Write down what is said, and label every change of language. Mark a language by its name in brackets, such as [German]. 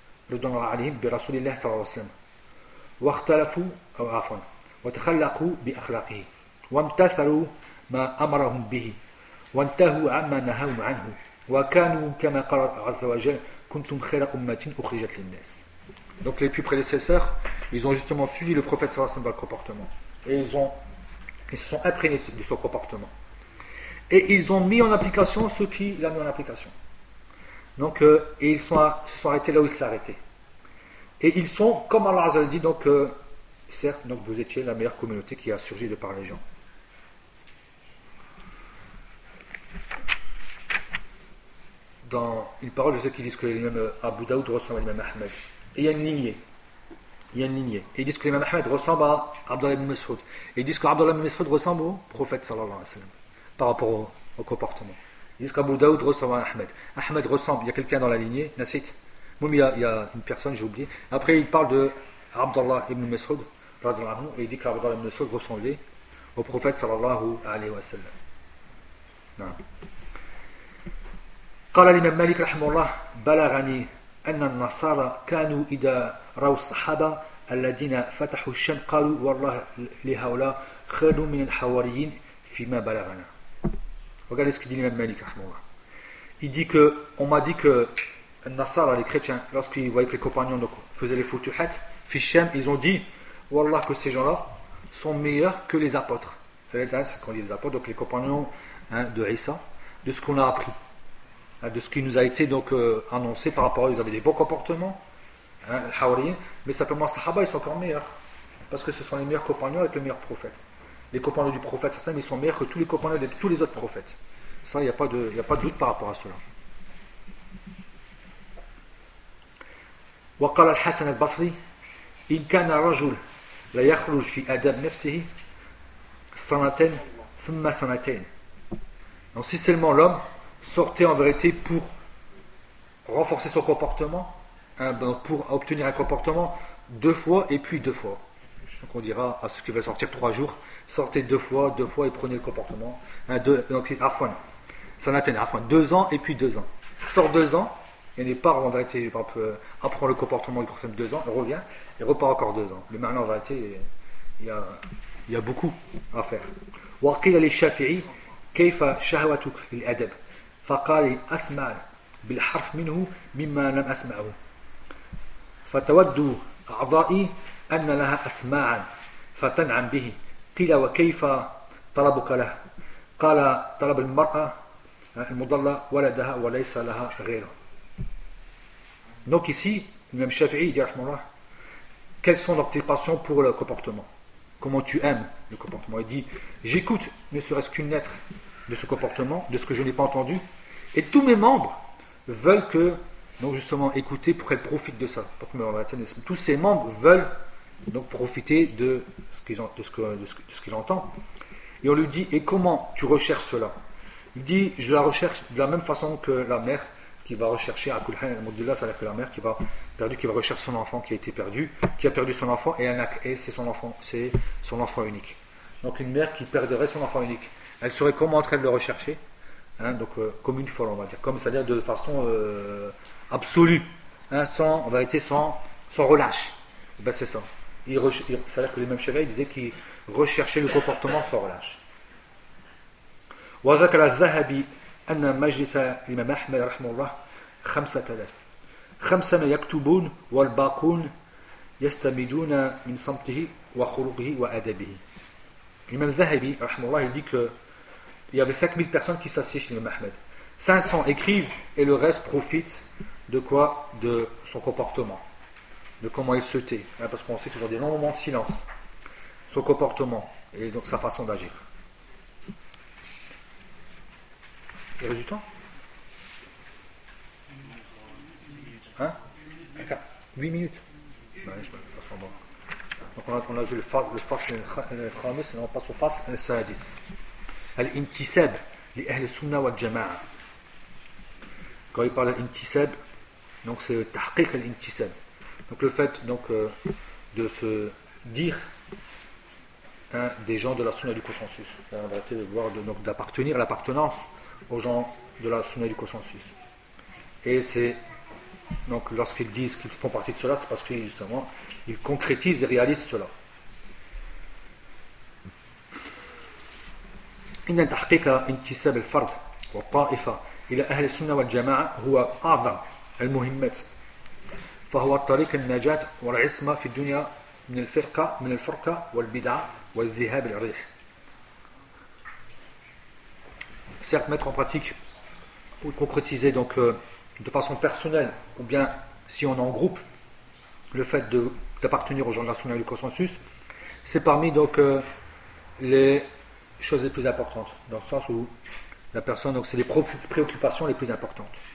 [Arabic] رضوان الله عليهم برسول الله صلى الله عليه وسلم واختلفوا أو عفوا وتخلقوا بأخلاقه وامتثلوا ما أمرهم به وانتهوا عما نهاهم عنه وكانوا كما قال عز وجل كنتم خير أمة أخرجت للناس. [French] Donc les plus prédécesseurs, ils ont justement suivi le prophète sallallahu alayhi wa sallam dans le comportement. Et ils se sont imprégnés de son comportement. Et ils ont mis en application ce qu'il a mis en application. Donc, et ils se sont arrêtés là où ils s'arrêtaient. Et ils sont, comme Allah Azza wa Jalla dit, donc, certes, donc vous étiez la meilleure communauté qui a surgi de par les gens. Dans une parole, je sais qu'ils disent que l'imam Abu Daoud ressemble à l'imam Ahmed. Et il y a une lignée. Et ils disent que l'imam Ahmed ressemble à Abdallah ibn Mas'ud. Et ils disent que Abdallah ibn Mas'ud ressemble au prophète sallallahu alayhi wa sallam par rapport au comportement. Ils disent qu'Abu Daoud ressemble à Ahmed. Ahmed ressemble, il y a quelqu'un dans la lignée, Nasit. Moum, il y a une personne, j'ai oublié. Après, il parle de Abdallah ibn Mas'ud, radhiyallahu anhu, et il dit qu'Abdallah ibn Mas'ud ressemblait au prophète sallallahu alayhi wa sallam. Non. [Arabic] قال الإمام مالك رحمه الله بلغني أن النصارى كانوا إذا رأوا الصحابة الذين فتحوا الشام قالوا والله لهؤلاء خير من الحواريين فيما بلغنا. [French] Regardez ce que dit l'imam Malik رحمه الله. Il dit que on m'a dit que les Nasara, les chrétiens, lorsqu'ils voyaient que les compagnons donc, faisaient les futuhat fi Sham, ils ont dit والله que ces gens-là sont meilleurs que les apôtres. C'est ce qu'on dit les apôtres, donc les compagnons hein, de Isa, de ce qu'on a appris. De ce qui nous a été donc annoncé par rapport à eux, ils avaient des bons comportements, hein, mais simplement les sahaba, ils sont encore meilleurs. Parce que ce sont les meilleurs compagnons avec le meilleur prophète. Les compagnons du prophète, certains, ils sont meilleurs que tous les compagnons de tous les autres prophètes. Ça, il n'y a pas de doute par rapport à cela. [Arabic] وقال الحسن البصري إن كان رجل لا يخرج في أدب نفسه سنتين ثم سنتين. [French] Donc si seulement l'homme sortait en vérité pour renforcer son comportement, hein, ben pour obtenir un comportement deux fois et puis deux fois. Donc on dira à ceux qui veulent sortir trois jours, sortez deux fois et prenez le comportement. Hein, deux, donc c'est Afwan. Sanatène, Afwan. Deux ans et puis deux ans. Sort deux ans, il n'est pas en vérité, par exemple, apprend le comportement du prophète deux ans, il revient, il repart encore deux ans. Mais maintenant en vérité, il y a beaucoup à faire. [Arabic] Waqil al Shafi'i, kayfa shahwatuk lil adab. فقال اسمع بالحرف منه مما لم اسمعه فتود اعضائي ان لها اسماعا فتنعم به قيل وكيف طلبك له قال طلب المراه المضله ولدها وليس لها غيره. [French] Donc ici l'imam Shafi'i dit rahmallah, quelles sont tes passions pour le comportement, comment tu aimes le comportement. Il dit j'écoute ne serait-ce qu'une lettre de ce comportement, de ce que je n'ai pas entendu. Et tous mes membres veulent que, donc justement, écouter pour qu'elles profitent de ça. Pour que tous ces membres veulent donc profiter de ce qu'ils ont, de ce qu'ils entendent. Et on lui dit, et comment tu recherches cela? Il dit, je la recherche de la même façon que la mère qui va rechercher Akulhan al-Mudillah, c'est-à-dire que la mère qui va rechercher son enfant qui a été perdu, qui a perdu son enfant, et c'est son enfant unique. Donc une mère qui perdrait son enfant unique, elle serait comment en train de le rechercher? Hein, donc comme une folle, on va dire, comme c'est-à-dire de façon absolue, hein, sans, on va être sans relâche. Et ben c'est ça. C'est-à-dire que les mêmes chevaliers disaient qu'ils recherchaient le comportement sans relâche. [Arabic] وذكر الذهبي أن مجلس الإمام أحمد رحمه الله 5000 خمسة يكتبون والباقون يستمدون من صمته وخلقه وأدبه. الإمام الذهبي رحمه الله [French] dit que il y avait 5000 personnes qui s'assiedent chez l'imam Ahmed. 500 écrivent et le reste profite de quoi? De son comportement. De comment il se tait. Hein, parce qu'on sait qu'ils ont des longs moments de silence. Son comportement et donc sa façon d'agir. Et résultat? Hein? 8 minutes. Ouais, je vais passer en bas. Donc on a vu le fas et le khamis, et on passe au fas et le sadis. [Arabic] الانتساب لأهل السنة والجماعة. [French] Quand il parle d'intisab, donc c'est tahqiq al-intisab. Donc le fait donc de se dire hein, des gens de la sunna du consensus. En vérité, de voir donc d'appartenir à l'appartenance aux gens de la sunna du consensus. Et c'est donc lorsqu'ils disent qu'ils font partie de cela, c'est parce que justement ils concrétisent et réalisent cela. [Arabic] إن تحقيق انتساب الفرد والطائفة إلى أهل السنة والجماعة هو أعظم المهمات فهو الطريق النجاة والعصمة في الدنيا من الفرقة من الفرقة والبدعة والذهاب الريح. [French] Certes, mettre en pratique ou concrétiser donc de façon personnelle ou bien si on est en groupe le fait de d'appartenir aux gens de la Sunna et du consensus, c'est parmi donc les choses les plus importantes, dans le sens où la personne, donc c'est les préoccupations les plus importantes.